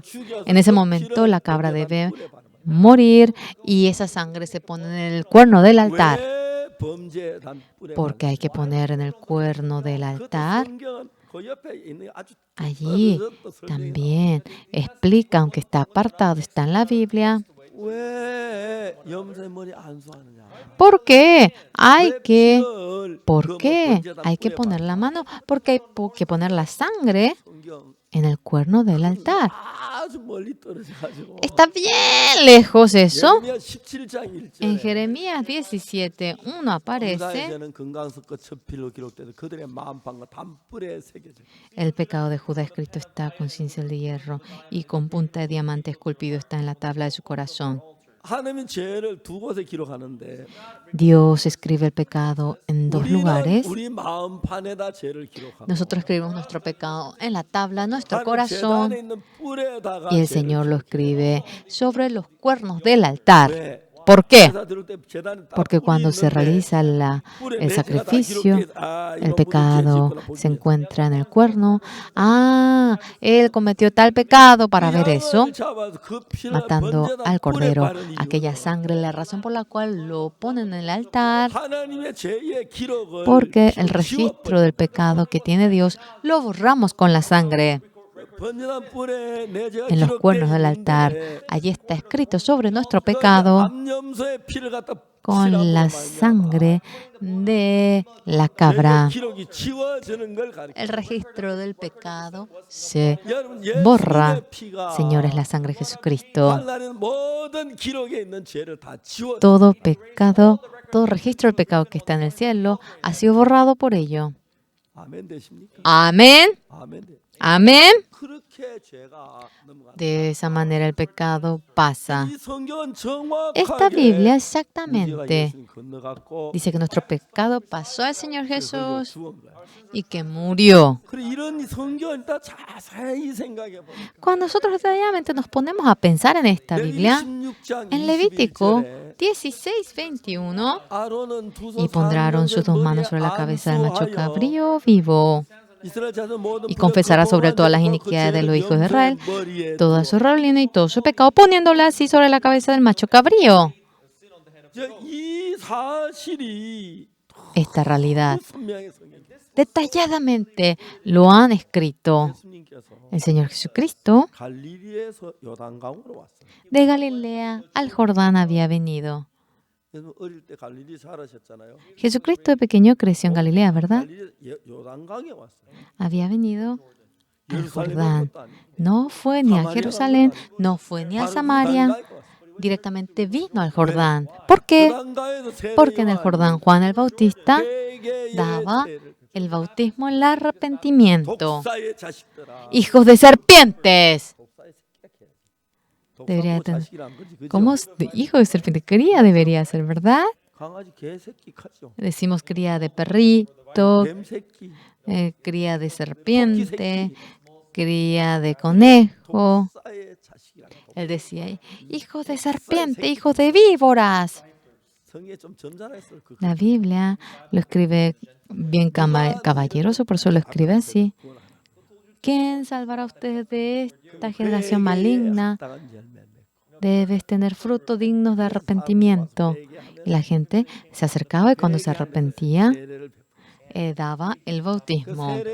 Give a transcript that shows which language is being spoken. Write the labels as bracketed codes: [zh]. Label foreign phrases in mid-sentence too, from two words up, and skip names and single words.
[es] En ese momento, la cabra debe morir y esa sangre se pone en el cuerno del altar. Porque hay que poner en el cuerno del altar. Allí también explica, aunque está apartado, está en la Biblia, [ko] 왜 염소의 머리 안수하느냐? [es] ¿Por qué hay [ko] 왜 [es] que, [ko] 피를 [es] por qué [ko] 번제단 [es] hay que [ko] 뿔에 [es] poner la [ko] 바르냐? [es] mano? Porque hay que poner la sangre [ko] 성경 [es] en el cuerno del altar. [ko] 아주 멀리 떨어져 가지고 [es] Está bien lejos eso. [ko] 예레미야 17장 [es] En [ko] 1절에 [es] Jeremías 17:1 aparece [ko] 유다에서는 금강석과 첩필로 기록되는 그들의 마음판과 단뿔에 새겨져. [es] el pecado de Judá escrito está con cincel de hierro y con punta de diamante esculpido está en la tabla de su corazón. [ko] 하나님은 죄를 두 곳에 기록하는데 [es] Dios escribe el pecado en dos [ko] 우리는 [es] lugares. [ko] 우리 마음판에다 죄를 기록하고 [es] Nosotros escribimos nuestro pecado en la tabla de nuestro [ko] 하나님 [es] corazón [ko] 제단에 있는 뿔에다가 [es] y el [ko] 죄를 [es] Señor lo [ko] 기록해요. [es] escribe sobre los cuernos del altar. [ko] 왜? [es] ¿Por qué? [ko] 제사 드릴 때 제단에 딱 [es] Porque [ko] 뿔이 [es] cuando se [ko] 있는데 [es] realiza [ko] 뿔에 [es] el [ko] 내 죄가 다 [es] sacrificio, [ko] 기록돼 아 [es] el [ko] 이거 무슨 죄 [es] pecado [ko] 짓구나 [es] se [ko] 보기 위해서. [es] encuentra en el cuerno. Ah, él cometió tal pecado para [ko] 그 [es] ver eso, [ko] 양을 잡아서 그 피를 [es] matando [ko] 번제단 [es] al [ko] 뿔에 [es] cordero, [ko] 바른 [es] aquella [ko] 이유는 [es] sangre, la razón por la cual lo ponen en el altar, [ko] 하나님의 죄의 기록을 [es] porque el [ko] 피로 [es] registro del pecado que tiene Dios lo borramos con la sangre. [ko] 번제단 뿔에 내 죄가 [es] En los [ko] 기록돼 [es] cuernos del altar, [ko] 있는데 [es] allí está escrito sobre nuestro [ko] 그런데 [es] pecado [ko] 암염소의 피를 갖다 [es] con la sangre de la cabra. [ko] 기록이 지워지는 걸 가리켜. [es] El registro del pecado se [ko] 여러분 [es] borra. [ko] 예수님의 피가 [es] Señores, la sangre de Jesucristo. [ko] 하나님 모든 기록에 있는 죄를 다 지워. [es] Todo pecado, todo registro del pecado que está en el cielo ha sido borrado por ello. [ko] 아멘 되십니까? [es] Amén. [ko] 아멘 돼. [es] Amén. [ko] 그렇게 죄가 넘어간다. [es] De esa manera el pecado pasa. [ko] 이 성경은 [es] Esta [ko] 정확하게 [es] Biblia [ko] 우리가 [es] exactamente [ko] 예수님 건너갔고 [es] dice que nuestro pecado pasó al Señor [ko] 그리고 [es] Jesús [ko] 죽은 거야. [es] y que murió. [ko] 그리고 이런 성경을 다 자세히 생각해 보면 [es] Cuando nosotros detalladamente nos ponemos a pensar en esta Biblia, [ko] 16장 [es] en Levítico [ko] 21절에 [es] 16:21, [ko] 아론은 두 손 [es] y pondrán sus dos manos sobre la cabeza del macho cabrío vivo y confesará sobre él todas las iniquidades de los hijos de Israel, todo su rebelión y todo su pecado, poniéndole así sobre la cabeza del macho cabrío. [ko] 이 사실이 [es] Esta realidad [ko] 선명하게 성경에 [es] detalladamente lo han escrito [ko] 예수님께서 [es] el Señor Jesucristo. [ko] 갈릴리에서 요단강으로 왔어요. [es] De Galilea al Jordán había venido. [ko] 예수 어릴 때 갈릴리 살아셨잖아요. [es] Jesucristo de pequeño creció en Galilea, ¿verdad? [ko] 갈릴리 요단강에 왔어요. [es] Había venido al [ko] 예루살렘에 [es] Jordán. [ko] 것도 아니고 [es] No fue ni a Jerusalén, no fue ni a [ko] 바로 [es] Samaria, [ko] 요단강에 왔어요. [es] directamente vino al Jordán. ¿Por qué? [ko] 요단강에서 세례 [es] Porque en el Jordán Juan el Bautista [ko] 회개의 [es] daba [ko] 세례를 [es] el bautismo, el arrepentimiento. [ko] 독사의 자식들아. [es] Hijos de serpientes. [ko] 독사의 새끼야. [es] Debería [ko] 독사고 [es] tener- [ko] 자식이란 거지, 그죠? [es] ¿Cómo hijo de serpiente? Cría debería ser, ¿verdad? [ko] 강아지 개새끼 카죠. [es] Decimos cría de perrito, [ko] 뱀새끼. [es] cría de serpiente, cría de conejo. [ko] 독사의 자식이란 거. [es] Él decía, hijos de serpiente, hijos de víboras. [ko] 성에 좀 점잖았어요. 그 [es] La Biblia lo escribe bien caballeroso, por eso lo escribe así. ¿Quién salvará a ustedes de esta generación maligna? Debes tener frutos dignos de arrepentimiento. Y la gente se acercaba y cuando se arrepentía, daba el bautismo.